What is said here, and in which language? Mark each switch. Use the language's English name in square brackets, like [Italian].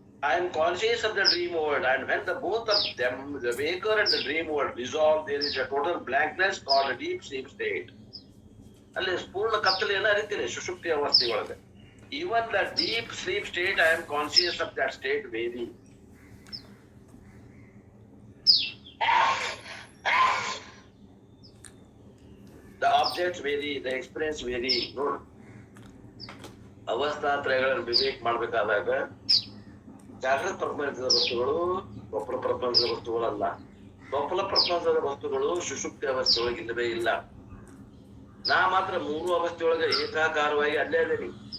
[English] I am conscious of the dream world, and when the both of them, the waker and the dream world, dissolve, there is a total blankness called a deep sleep state. [Kannada] ಅಲ್ಲಿ ಪೂರ್ಣ ಕತ್ತಲೆಯನ್ನ ಅರಿತೀನಿ ಸುಷುಪ್ತಿ ಅವಸ್ಥೆಯೊಳಗೆ. [English] Even the deep sleep state, I am conscious of that state vary. The objects vary, the experience vary. [Kannada] ನೋಡು, ಅವಸ್ಥಾತ್ರಯಗಳನ್ನು ವಿವೇಕ ಮಾಡ್ಬೇಕಾದಾಗ ಜಾಗೃತ ಪ್ರಪಂಚದ ವಸ್ತುಗಳು ಸ್ವಪ್ನ ಪ್ರಪಂಚದ ವಸ್ತುಗಳಲ್ಲ. ಸ್ವಪ್ನ ಪ್ರಪಂಚದ ವಸ್ತುಗಳು ಸುಷುಪ್ತಿ ಅವಸ್ಥೆಯೊಳಗೆ ಇಲ್ಲವೇ ಇಲ್ಲ. ನಾ ಮಾತ್ರ ಮೂರು ಅವಸ್ಥೆಯೊಳಗೆ ಏಕಾಕಾರವಾಗಿ ಅಲ್ಲೇ ಅದೇನಿ.